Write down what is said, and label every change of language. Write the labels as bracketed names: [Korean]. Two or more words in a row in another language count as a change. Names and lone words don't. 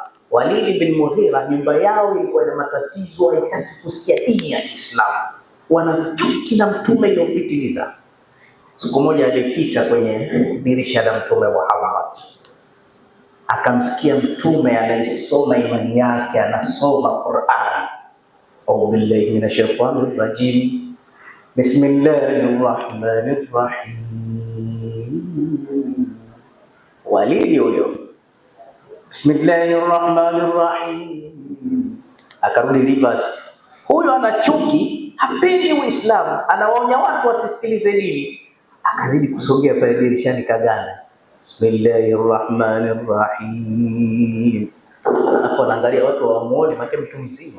[Swahili] Walid bin Mughira nyumba yao ilikuwa na matatizo, haitaki kusikia dini ya Kiislamu, wanachuki na mtume iliyopitiliza. Siku moja alipita kwenye dirisha la Mtume Muhammad, akamsikia mtume anaisoma imani yake, anasoma Qur'an. [Arabic] أعوذ بالله من الشيطان الرجيم بسم الله الرحمن الرحيم. [Swahili] Walidi huyo, Bismillahirrahmanirrahim, akarudi reverse. Huyo ana chuki, hapendi Uislamu, anawaonya watu wasisikilize dini. Akazidi kusogea pale dirishani kaganda, Bismillahirrahmanirrahim. Hapo anaangalia watu wamuone, make mtu mzima.